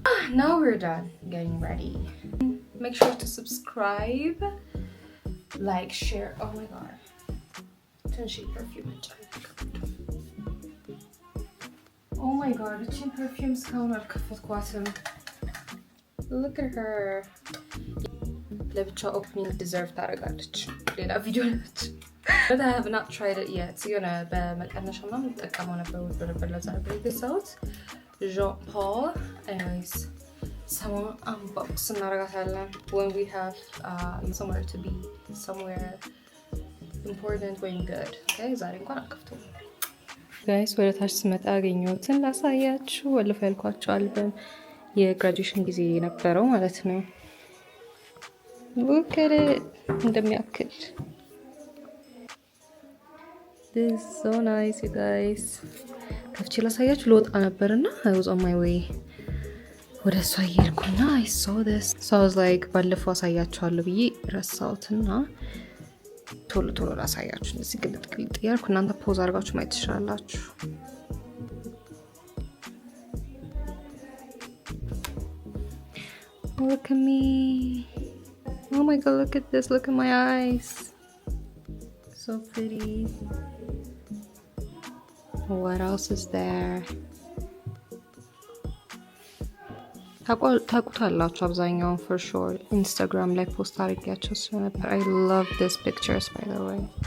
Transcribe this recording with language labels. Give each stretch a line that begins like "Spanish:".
English: Now we're done getting ready. Make sure to subscribe, like, share. Oh my god. Tenshi perfume. Oh my god, it's in perfumes counter
Amharic: ከፈትኳትም.
English: Look at her.
Amharic: ለብቻ ኦፕኒንግ ዲዘርቭ ታደርጋለች። ሌላ ቪዲዮ ነች።
English: But I have not tried it yet.
Amharic: የሆነ በመቀነሻ ምናምን ተጠቀመው ነበር ለዛ ገዛሁት። Jean Paul.
English: Anyways, someone unbox
Amharic: እናደርጋታለን
English: when we have somewhere to be, somewhere important, going good.
Amharic: Okay, ዛሬ እንኳን አከፍተው ጋይስ ወደ ታች ስመጣ አገኘሁትን ላሳያችሁ። ወለፈ ያልኳችሁ አልበም የግራጁዌሽን ጊዜ የነበረው ማለት ነው።
English: look at it
Amharic: እንደሚያክል.
English: this is so nice you guys.
Amharic: ከፍቼ ላሳያችሁ ልወጣ ነበርና
English: I was on my way
Amharic: ወደ እሷ እየሄድኩና
English: I saw this. so I was like
Amharic: ባለፈው አሳያችኋለሁ ብዬ ረሳሁትና ቶሎ ላሳያችሁ። እንደዚህ ግልጥ እያልኩ እናንተ ፖዝ አድርጋችሁ ማየት ትችላላችሁ።
English: Look at me. Oh my god, look at this. Look at my eyes. So pretty. What else is there?
Amharic: ታውቁታላችሁ አብዛኛውን
English: for sure.
Amharic: Instagram ላይ ፖስት አድርጌያቸው ስለነበር.
English: I love these pictures by the way.